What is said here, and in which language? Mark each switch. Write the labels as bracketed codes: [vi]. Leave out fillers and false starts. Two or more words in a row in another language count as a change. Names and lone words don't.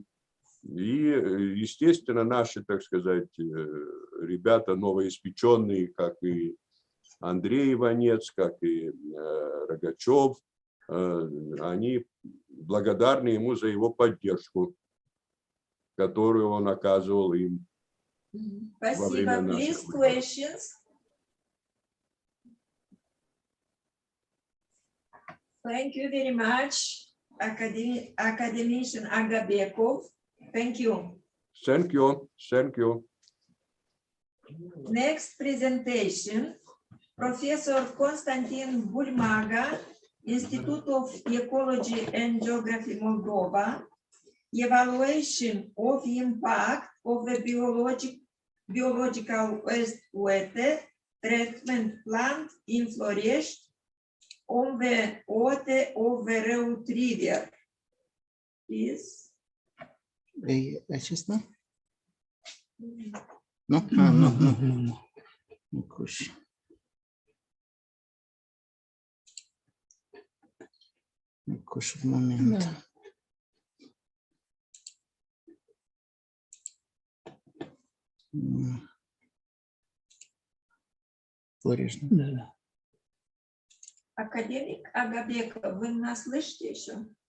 [ru] И, естественно, наши, так сказать, ребята новоиспеченные, как и Андрей Иванец, как и Рогачев, они благодарны ему за его поддержку, которую он оказывал им во время наших [en] Questions? Thank you very much, Academician Agabekov. Thank you. Thank you. Thank you. Next presentation, Professor Constantin Bulmaga, Institute of Ecology and Geography, Moldova, Evaluation of Impact of the Biological Waste Treatment Plant in Florești on the Ote of the Reut River. Please. [ro] Acesta? Nu? Nu. Nu coși. Nu coși un moment. Florești, nu? Da. [ru] Академик Агабеков, вы нас слышите еще?